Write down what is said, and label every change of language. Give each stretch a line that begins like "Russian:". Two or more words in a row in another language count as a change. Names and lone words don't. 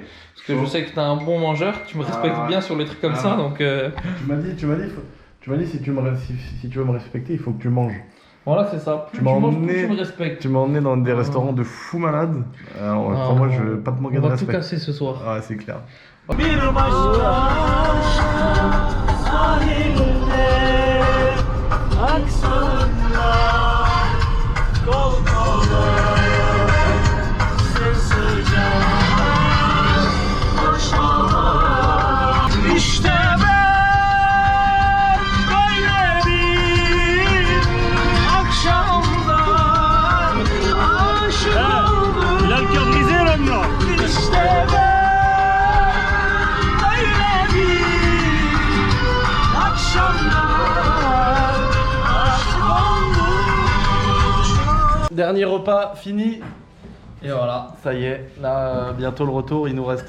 French: Parce que je sais que t'es un bon mangeur. Tu me respectes bien sur les trucs comme ça, donc. Tu m'as dit, si tu veux me respecter, il faut que tu manges. Voilà, c'est ça. Plus Tu tu m'as manges, plus emmené- tu me respectes. Tu m'as emmené dans des restaurants de fous malades. Alors, crois-moi, je veux pas te manquer On de va tout respect. casser ce soir. Ah, c'est clair.
Turkish: Bir başka sahilde aksınlar kol kola sıcak koşmalar. İşte ben böyle bir akşamda aşık oldum. İşte ben
French: Dernier repas fini. Et voilà. Ça y est, là, bientôt le retour. Il nous reste.